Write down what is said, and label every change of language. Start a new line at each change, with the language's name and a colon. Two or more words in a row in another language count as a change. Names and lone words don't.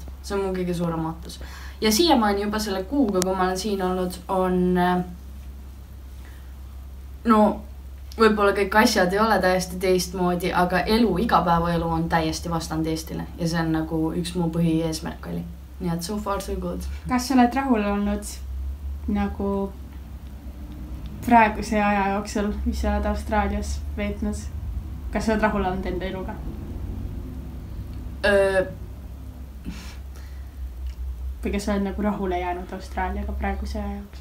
Estonian: See on mu kõige suurem ootus. Ja siiamaani juba selle kuuga, kui ma olen siin olnud, on võib-olla kõik asjad ei ole täiesti teistmoodi, aga igapäevaelu on täiesti vastanud Eestile ja see on nagu üks mu põhieesmärk oli. Nii et
English: so far so good.
Estonian: Kas sa oled rahul olnud nagu praeguse aja jooksul, mis sa oled Austraalias veetnud? Kas sa oled rahul olnud enda eluga? Või kas sa oled nagu rahule jäänud Austraaliaga praeguse aja jooksul?